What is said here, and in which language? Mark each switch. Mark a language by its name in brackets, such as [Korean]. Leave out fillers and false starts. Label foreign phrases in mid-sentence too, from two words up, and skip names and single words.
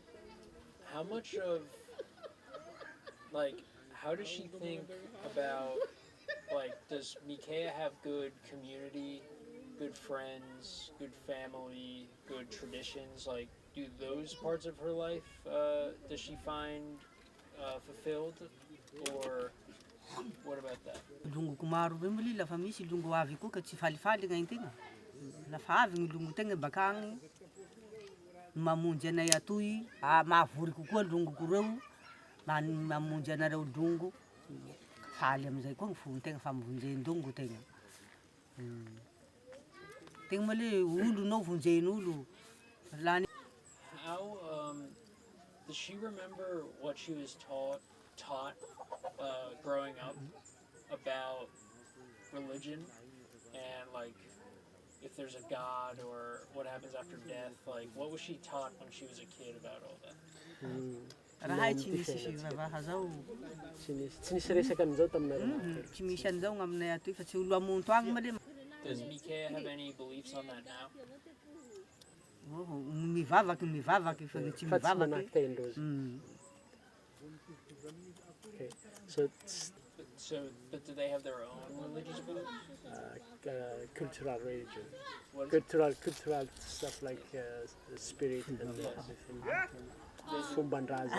[English] How much of like how does she think about like does Mikea have good community, good friends, good family, good traditions? Like do those parts of her life does she find fulfilled, or What about that? [Malagasy] Longoko maro be moli lafa misy longo avy koa ka tsy falifaly gn'aintegna. Lafa avy gny longotegna bakagny mamonjy anay atoy, mahavory kokoa longoko reo, mamonjy anareo longo. Faly amizay koa gny fontegna fa mivonjendongo tegna. Tegna moa le olo nao vonjen'olo. [English] How does she remember what she was taught growing up about religion and like if there's a God or what happens after death? Like what was she taught when she was a kid about all that? [Malagasy] Raha tsy misy fivavaha zao. Tsy nisy resaka an'izao taminareo. Tsy misy an'izao gn'aminay atoy fa tsy olo amonto agny ma le. [English] Does Mikea have any beliefs on that now? [Malagasy] Mivavaky fa tsy Fa tsy mivavaky. manaky tendrozy. [English] Okay. But do they have their own religious beliefs? Cultural religion. What is Cultural stuff like spirit and everything. [Malagasy] Fumbandraza.